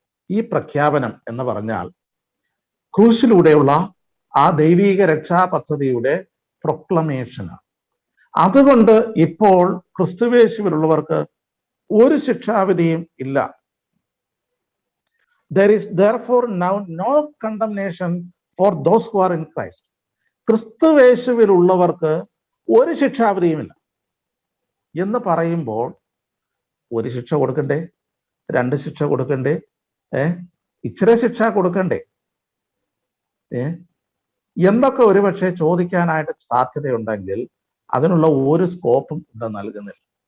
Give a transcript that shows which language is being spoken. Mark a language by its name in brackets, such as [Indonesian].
[Malayalam] ഈ പ്രഖ്യാപനം എന്ന് പറഞ്ഞാൽ ക്രൂശിലൂടെയുള്ള ആ ദൈവീക രക്ഷാ പദ്ധതിയുടെ പ്രൊക്ലമേഷനാണ്. അതുകൊണ്ട് ഇപ്പോൾ ക്രിസ്തുയേശുവിലുള്ളവർക്ക് ഒരു ശിക്ഷാവിധിയും ഇല്ല. [English] There is therefore now no condemnation for those who are in Christ. [Malayalam] ക്രിസ്തുയേശുവിലുള്ളവർക്ക് ഒരു ശിക്ഷാവിധിയുമില്ല എന്ന് പറയുമ്പോൾ ഒരു ശിക്ഷ കൊടുക്കണ്ടേ? 2 ശിക്ഷ കൊടുക്കണ്ടേ? ഇച്ചിരി ശിക്ഷ കൊടുക്കണ്ടേ? എന്തൊക്കെ ഒരുപക്ഷെ ചോദിക്കാനായിട്ട് സാധ്യതയുണ്ടെങ്കിൽ അതിനുള്ള ഒരു സ്കോപ്പും ഇത് നൽകുന്നില്ല.